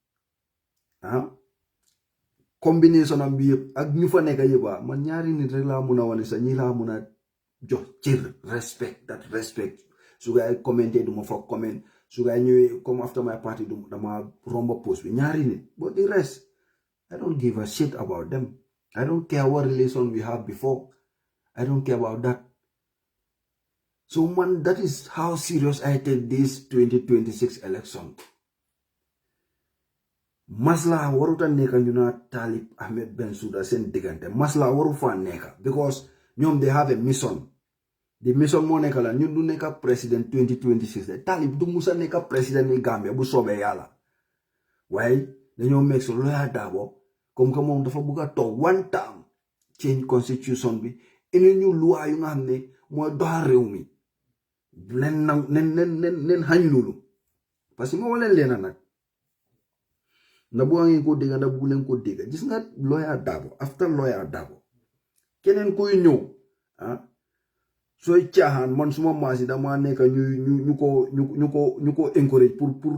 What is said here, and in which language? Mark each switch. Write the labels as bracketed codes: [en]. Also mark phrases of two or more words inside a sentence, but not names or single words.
[wo] combination am bi yëpp ak ñu fa nekk yëpp man ñaari nit rek laa mun a wane sax ñi laa mun a jox cër respect su gaa yi commenté du ma fa comment su gaa yi ñëwee comme [en] after my party [wo] dama romba post bi ñaari nit [en] but the rest I don't give a shit about them. I don't care what relation we have before. I don't care about that. So man, that is how serious I take this 2026 election. [wo] Masla waruta neka ñu na Talib Ahmed Bensouda sen digante masla waru fa neka because ñoom [en] they have a mission. The mission [wo] mo neka la ñun du neka president 2026 Talib du musa neka president ni Gambia bu soobee yàlla waaye dañoo make so Lawyer Darboe [fr] comme que [wo] moom dafa bëgg a toog [en] one time change constitution [wo] bi indi ñu loi yu nga xam ne mooy doxal réew mi nen xañ loolu [fr] parce que [wo] moo leen leena nag na bu ngeen ko dégg na bu leen ko dégg gis nga Lawyer Darboe after Lawyer Darboe keneen koy ñëw sooy caaxaan man suma maasi dama nekk ñu ko encourage pour